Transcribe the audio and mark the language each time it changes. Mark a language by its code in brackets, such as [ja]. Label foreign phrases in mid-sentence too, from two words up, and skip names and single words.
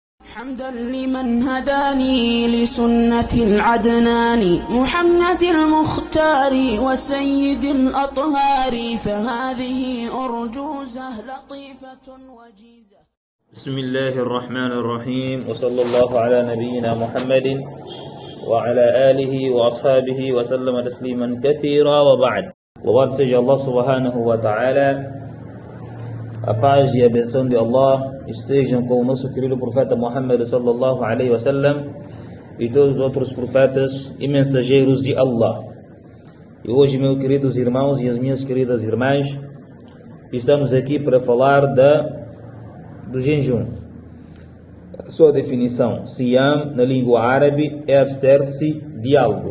[ar] حمدا لمن هداني لسنة العدنان محمد المختار وسيد الأطهار فهذه أرجوزة لطيفة وجيزة. بسم الله الرحمن الرحيم وصلى الله على نبينا محمد وعلى آله وأصحابه وسلم تسليما كثيرا وبعد. [pt] Louvado seja [ar] الله سبحانه وتعالى. [pt] A paz e a benção de Allah estejam com o nosso querido profeta Muhammad [ar] صلى الله عليه وسلم [pt] e todos os outros profetas e mensageiros de Allah. E hoje, meus queridos irmãos e as minhas queridas irmãs, estamos aqui para falar do jejum. A sua definição: Siyam na língua árabe é abster-se de algo.